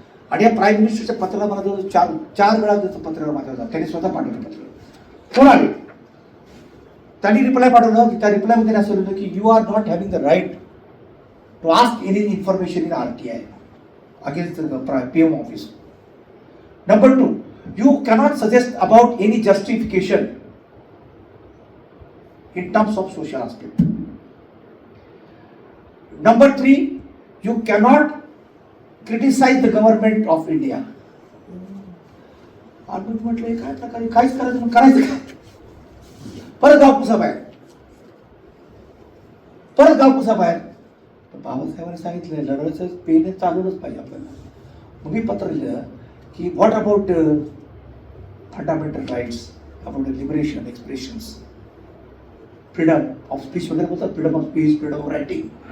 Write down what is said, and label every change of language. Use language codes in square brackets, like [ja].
[mr] आणि या प्राईम मिनिस्टरच्या पत्राला मला जवळ चार वेळा त्याचं पत्र माझ्यावर त्यांनी स्वतः पाठवलं पत्र. कोण आले त्यांनी रिप्लाय पाठवलं की त्या रिप्लायमध्ये असं होतं की [en] You are not having the right to ask any information in RTI against PM office. Number 2, you cannot suggest about any justification in terms of social aspect. Number 3, you cannot criticize the government of India. [mr] आपण म्हटलं काय प्रकारे काहीच करायचं करायचं काय. परत गावकुसा बाहेर तर बाबासाहेबांनी सांगितलं लढायचं पेन चालवलंच पाहिजे आपल्याला. मग मी पत्र लिहिलं की [en] what about fundamental rights, about liberation, expressions, freedom of speech [mr] वगैरे बोलतात, [en] Freedom of speech, freedom of writing.